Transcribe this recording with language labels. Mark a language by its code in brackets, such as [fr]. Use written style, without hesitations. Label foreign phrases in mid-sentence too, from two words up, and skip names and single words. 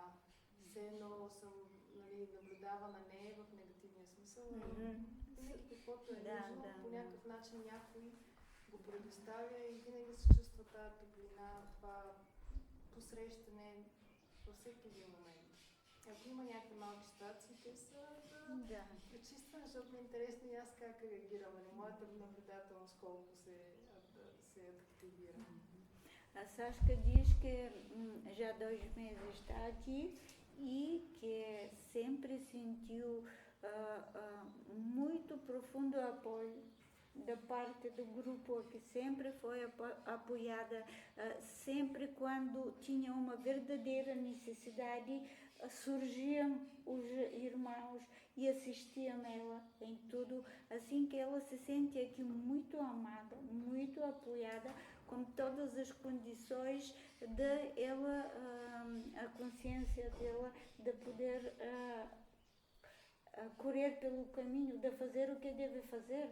[bg] Все едно съм наблюдавана не в негативния смисъл, винаги каквото е нужно, по някакъв начин някой го предоставя и винаги се чувства тази топлина, това посрещане във всеки един момент. Ако има някакви малки ситуации, те са пречистване, защото ми е интересно и аз как реагирам, моята наблюдателност колко се активира. [pt] A Sasha diz que já 2 meses está aqui e que sempre sentiu muito profundo apoio da parte do grupo, que sempre foi apoiada, sempre quando tinha uma verdadeira necessidade, surgiam os irmãos e assistiam ela em tudo, assim que ela se sente aqui muito amada, muito apoiada, com todas as condições de ela, a consciência dela, de poder correr pelo caminho, de fazer o que deve fazer.